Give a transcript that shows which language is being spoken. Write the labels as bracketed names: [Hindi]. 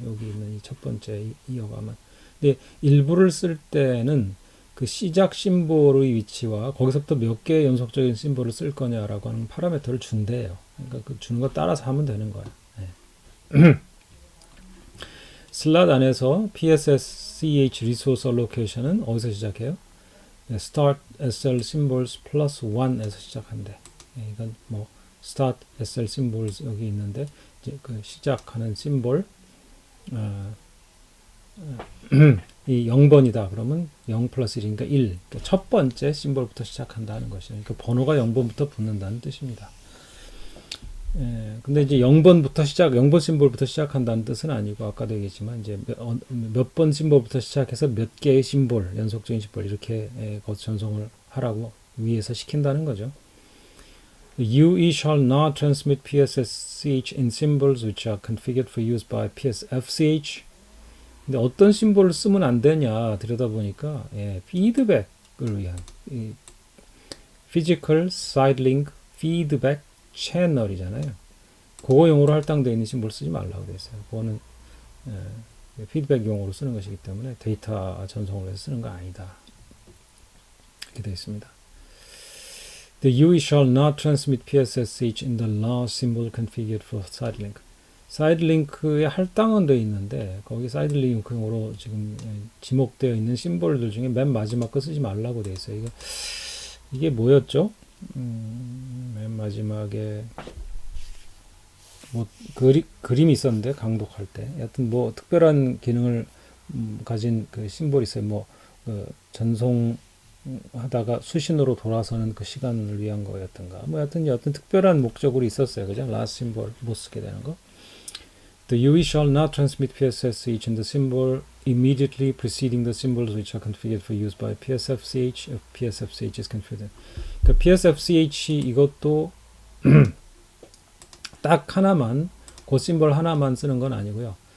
[Korean] 여기 있는 이 첫 번째 이 어감은. 근데 일부를 쓸 때는 그 시작 심볼의 위치와 거기서부터 몇 개의 연속적인 심볼을 쓸 거냐라고 하는 파라미터를 준대요. 그러니까 그 주는 거 따라서 하면 되는 거예요. 슬롯 안에서 PSSCH Resource Allocation은 어디서 시작해요? [English] Start SL Symbols plus [Korean] 1에서 시작한대. 이건 뭐 Start SL Symbols 여기 있는데 이제 그 시작하는 심볼 이 0번이다. 그러면 0 플러스 1이니까 1. 그러니까 첫 번째 심볼부터 시작한다는 것이죠. 그러니까 번호가 0번부터 붙는다는 뜻입니다. 근데 이제 0번 심볼부터 시작한다는 뜻은 아니고 아까도 얘기했지만 이제 몇 번 심볼부터 시작해서 몇 개의 심볼, 연속적인 심볼 이렇게 전송을 하라고 위에서 시킨다는 거죠. [English] UE shall not transmit PSSCH in symbols which are configured for use by PSFCH. [Korean] 근데 어떤 심볼을 쓰면 안 되냐 들여다보니까 피드백을 위한 Physical Side Link Feedback 채널이잖아요. 그거 용어로 할당되어 있는 심볼 쓰지 말라고 되어 있어요. 그거는 피드백 용어로 쓰는 것이기 때문에 데이터 전송을 해서 쓰는 거 아니다. 이렇게 되어 있습니다. [English] The UE shall not transmit PSSH in the last symbol configured for side link. [Korean] 사이드 링크에 할당은 되어 있는데 거기 사이드 링크로 지금 지목되어 있는 심볼들 중에 맨 마지막 거 쓰지 말라고 되어 있어요. 이게 뭐였죠? 맨 마지막에 뭐 그림이 있었는데 강독할 때 여하튼 뭐 특별한 기능을 가진 그 심볼이 있어요. 뭐 전송하다가 수신호로 돌아서는 그 시간을 위한 거였던가 뭐 여하튼 특별한 목적으로 있었어요. 그죠? last 심볼 못 쓰게 되는 거. [English] The UE shall not transmit PSFCH in the symbol immediately preceding the symbols which are configured for use by PSFCH if PSFCH is configured. [Korean] 그러니까 PSFCH 이것도 딱 하나만 그 심볼 하나만 쓰는 건 아니고요.